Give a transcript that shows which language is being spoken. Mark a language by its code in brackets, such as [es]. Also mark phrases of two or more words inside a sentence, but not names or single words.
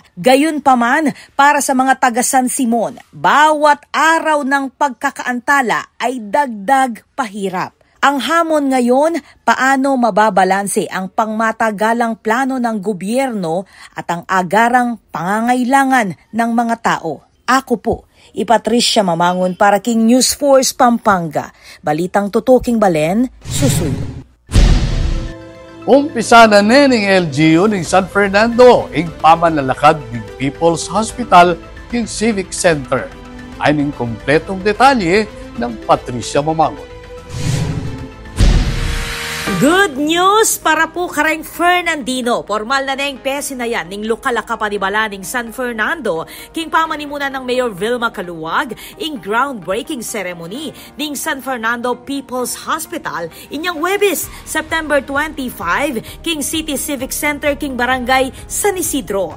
[tl] Gayunpaman, para sa mga taga San Simon, bawat araw ng pagkakaantala ay dagdag pahirap. Ang hamon ngayon, paano mababalanse ang pangmatagalang plano ng gobyerno at ang agarang pangangailangan ng mga tao. [pam] Ako po, Patricia Mamangon para King News Force Pampanga. Balitang tutuking balen, susuyo. Umpisa na nening LGU ng San Fernando, ing pamanlalakad ng People's Hospital ng Civic Center. Ay ning kompletong detalye ng Patricia Mamangon. [en] Good news [pam] para po kareng Fernandino. Formal na neng pesinayan ning lokal kapanibala ning San Fernando king pamanimunan ng Mayor Vilma Caluwag ing [en] groundbreaking ceremony [pam] ning San Fernando People's Hospital inyang Huwebes, September 25 king City Civic Center king Barangay San Isidro.